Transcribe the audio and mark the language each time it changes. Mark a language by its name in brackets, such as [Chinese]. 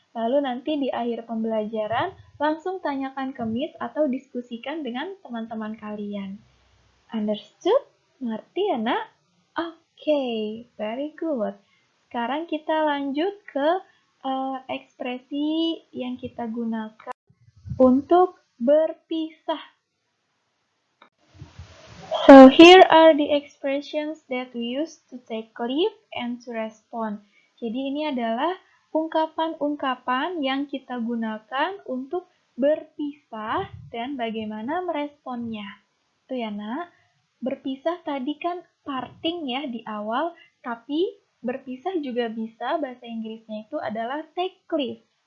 [Indonesian] Lalu nanti di akhir pembelajaran, langsung tanyakan ke Miss atau diskusikan dengan teman-teman kalian. [English] Understood? [Indonesian] Ngerti ya, Nak? [English] Oke, very good. [Indonesian] Sekarang kita lanjut ke ekspresi yang kita gunakan untuk berpisah. [English] So here are the expressions that we use to take leave and to respond. [Indonesian] Jadi ini adalah ungkapan-ungkapan yang kita gunakan untuk berpisah dan bagaimana meresponnya. Itu ya, Nak. Berpisah tadi kan parting ya di awal, tapi berpisah juga bisa bahasa Inggrisnya itu adalah take leave.